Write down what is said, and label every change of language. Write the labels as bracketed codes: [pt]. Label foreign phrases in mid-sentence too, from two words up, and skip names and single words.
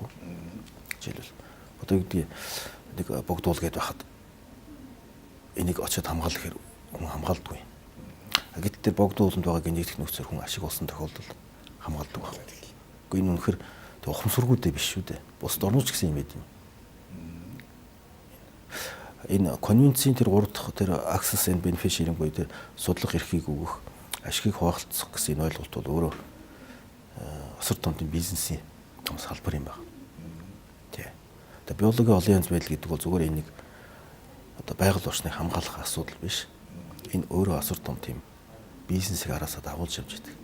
[mn] Жишээлбэл одоо юу гэдэг нэг богдуул гэдээ байхад энийг очиод хамгаалах хэрэг хүн хамгаалдаггүй. Гэтэл тэр богдууланд байгаа генетик нөөцөөр хүн ашиг олсон тохиолдолд хамгаалдаг байна. Гэхдээ энэ үнэхээр тэг ухамсаргүйтэй биш шүү дээ. Бусад орнууд ч гэсэн юм байд юм. Энэ конвенцийн тэр 3 дахь тэр [en] access and benefit sharing [mn] буюу тэр судлах эрхийг өгөх, ашигыг хуваалцах гэсэн энэ ойлголт бол өөрөө осор томтын бизнесийн том салбар юм байна. Тий. Тэгээ биологийн олон янз байдал гэдэг бол зүгээр энэ нэг одоо байгаль орчныг хамгаалах асуудал биш. Энэ өөрөө осор том тийм бизнесийг араасаа дагуулж явж байдаг.